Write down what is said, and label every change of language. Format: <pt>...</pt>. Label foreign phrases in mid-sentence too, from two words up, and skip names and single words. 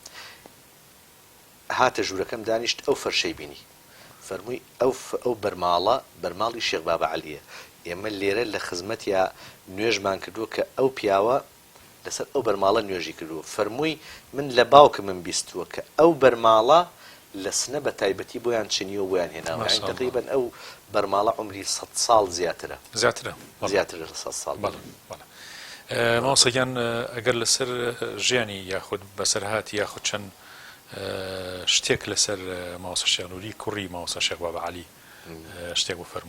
<ckb>هاتە ژوورەکەم دانیشت ئەو فەرشەی بینی، فەرمووی ئەو بەرماڵی شێخ بابا عەلیە. ئێمە لێرە لە خزمەتیا نوێژمان کردووە کە ئەو پیاوە لەسەر ئەو بەرماڵە نوێژی کردووە. فەرمووی من لە باوکم من بیستووە کە ئەو بەرماڵە لە سنە بە تایبەتی بۆیان چنیوە بۆیان هێناوە</ckb> <ar>ما شاء الله.</ar> <ckb>تقریبا ئەو بەرماڵە عمری 100 ساڵ زیاترە زیاترە زیاتر لە 100 ساڵ مامۆستاگیان ئەگەر لەسەر ژیانی یاخود بەسەرهاتی یاخود چەند شتێک لەسەر مامۆستا شێخ نووری کوڕی مامۆستا شێخ بابە عەلی شتێک بۆ فەرموون.</ckb>